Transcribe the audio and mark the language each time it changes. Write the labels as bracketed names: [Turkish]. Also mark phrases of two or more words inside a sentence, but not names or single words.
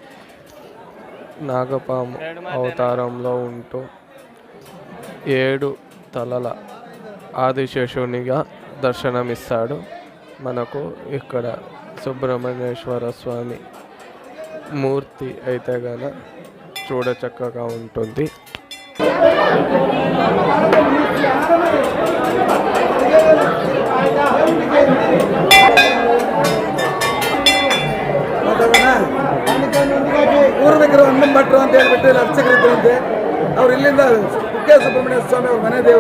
[Telugu] నాగపాము అవతారంలో ఉంటూ 7 తలల ఆదిశేషునిగా దర్శనమిస్తాడు. మనకు ఇక్కడ సుబ్రహ్మణ్యేశ్వర స్వామి మూర్తి అయితే గన చూడచక్కగా ఉంటుంది. [Kannada] ಪೂರ್ವಿಕರು ಅಣ್ಣಂ ಭಟ್ರು ಅಂತ ಹೇಳ್ಬಿಟ್ಟು ಇಲ್ಲಿ ಅರ್ಚಕರಿದ್ದಂತೆ ಅವ್ರು ಇಲ್ಲಿಂದ ಕುಕ್ಕೆ ಸುಬ್ರಹ್ಮಣ್ಯ ಸ್ವಾಮಿ ಅವ್ರ ಮನೆ ದೇವರು.